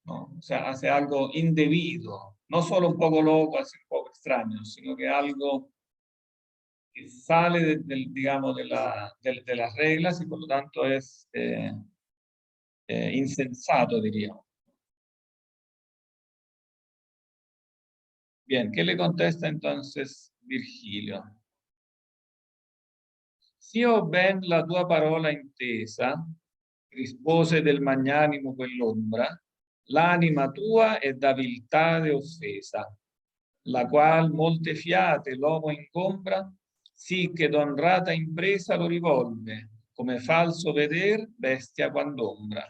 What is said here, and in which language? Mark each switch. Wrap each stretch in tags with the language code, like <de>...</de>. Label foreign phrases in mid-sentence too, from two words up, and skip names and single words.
<es>O sea, hace algo indebido, no solo un poco loco, así un poco extraño, sino que algo que sale digamos, de las reglas y por lo tanto es insensato, diríamos. Bien, ¿qué le contesta entonces Virgilio?</es> <it>Sì ho ben la tua parola intesa, rispose del magnanimo quell'ombra, l'anima tua è da viltade offesa, la qual molte fiate l'uomo ingombra, sì che d'onrata impresa lo rivolve, come falso veder bestia quand'ombra.</it>